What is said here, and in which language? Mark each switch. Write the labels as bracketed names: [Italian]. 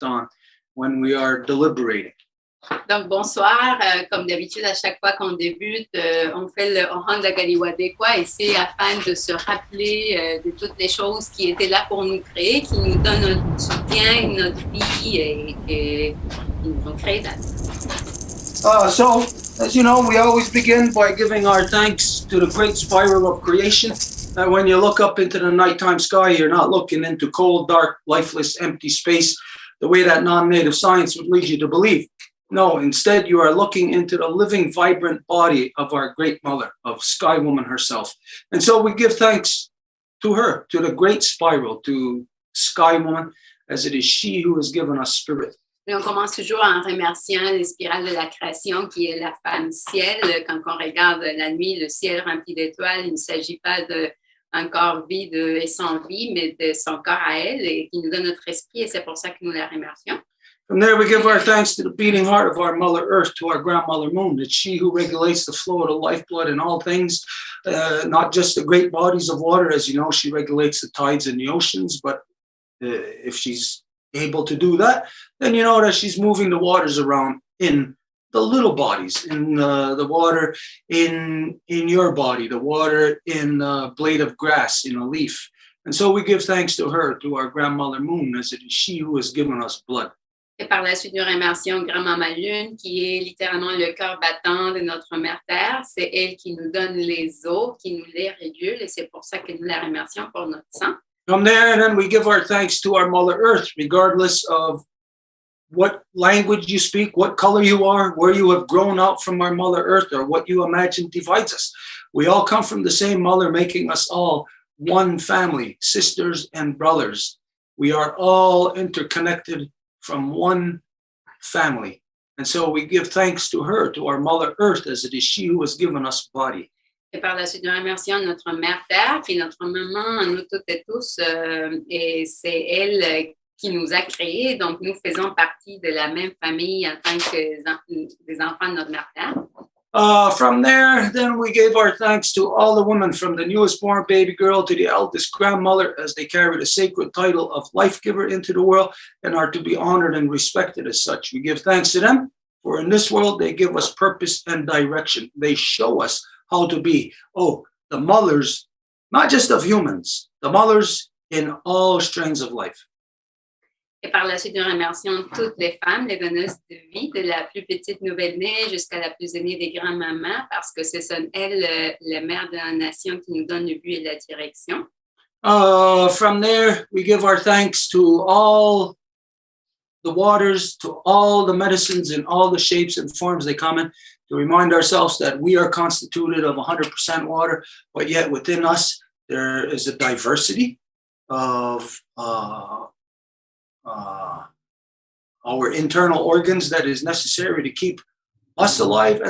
[English] on when we are deliberating. [French] Donc, bonsoir. Comme d'habitude, à chaque fois qu'on débute, on rend la Kahnawà et c'est afin de se rappeler de toutes les choses qui étaient là pour nous créer, qui nous donnent notre soutien, notre vie et qui nous ont créé là. [English] So, as you know, we always begin by giving our thanks to the great spiral of creation. That when you look up into the nighttime sky, you're not looking into cold, dark, lifeless, empty space, the way that non-native science would lead you to believe. No, instead, you are looking into the living, vibrant body of our great mother, of Sky Woman herself. And so we give thanks to her, to the great spiral, to Sky Woman, as it is she who has given us spirit. [French] Et on commence toujours en remerciant les spirales de la création, qui est la femme ciel. Quand on regarde la nuit, le ciel rempli d'étoiles, il ne s'agit pas d'un corps vide et sans vie, mais de son corps à elle, et qui nous donne notre esprit, et c'est pour ça que nous la remercions. [English] From there, we give our thanks to the beating heart of our Mother Earth, to our grandmother Moon. It's she who regulates the flow of the lifeblood in all things, not just the great bodies of water. As you know, she regulates the tides in the oceans, but if she's able to do that, then you know that she's moving the waters around in the little bodies, in the water in your body, the water in a blade of grass, in a leaf. And so we give thanks to her, to our grandmother Moon, as it is she who has given us blood. [French] Et par la suite, nous remercions Grand-Maman Lune, qui est littéralement le cœur battant de notre Mère Terre. C'est elle qui nous donne les eaux, qui nous les régule, et c'est pour ça que nous la remercions pour notre sang. [English] From there, and then we give our thanks to our Mother Earth, regardless of what language you speak, what color you are, where you have grown out from our Mother Earth, or what you imagine divides us. We all come from the same mother, making us all one family, sisters and brothers. We are all interconnected from one family. And so we give thanks to her, to our Mother Earth, as it is she who has given us body. [French] Et par la suite, nous remercions notre Mère Terre, qui est notre maman, nous toutes et tous, et c'est elle qui nous a créés. Donc, nous faisons partie de la même famille en tant que des enfants de notre Mère Terre. [English] From there, then we gave our thanks to all the women, from the newest born baby girl to the eldest grandmother, as they carry the sacred title of life giver into the world and are to be honored and respected as such. We give thanks to them, for in this world they give us purpose and direction. They show us how to be, the mothers, not just of humans, the mothers in all strains of life. [French] Et par la suite, nous remercions toutes les femmes, les donneuses de vie, de la plus petite nouvelle-née jusqu'à la plus aînée des grands-mamans, parce que ce sont elles, les mères de la nation, qui nous donnent le but et la direction. [English] From there, we give our thanks to all the waters, to all the medicines in all the shapes and forms they come in, to remind ourselves that we are constituted of 100% water, but yet within us, there is a diversity of our internal organs that is necessary to keep us alive.